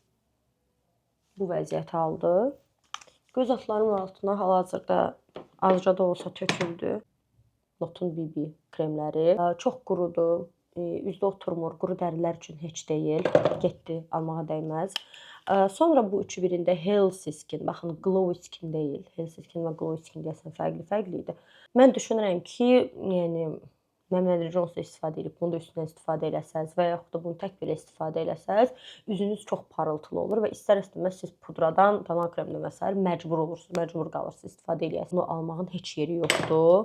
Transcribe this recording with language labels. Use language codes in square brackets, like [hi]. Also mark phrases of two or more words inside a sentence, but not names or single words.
[az] Bu vəziyyət aldı. Göz altlarımın altına hal-hazırda azca da olsa töküldü. Notun BB kremləri. Çox qurudur, üzdə oturmur, quru dərilər üçün heç deyil. Getdi, almağa dəyməz. Sonra bu üçü birində Healthy Skin, baxın, Glow Skin deyil. Healthy Skin və Glow Skin deyəsən fərqli idi. Mən düşünürəm ki, yəni nəmləndirici onsuz istifadə edib, bunu da üstündən istifadə eləsəz və yaxud da bunu tək belə istifadə eləsəz, üzünüz çox parıltılı olur və istər-istəməz siz pudradan, tonal kremdən və s. məcbur olursunuz, məcbur qalırsınız istifadə eləyəsiniz. Bunu almağın heç yeri yoxdur.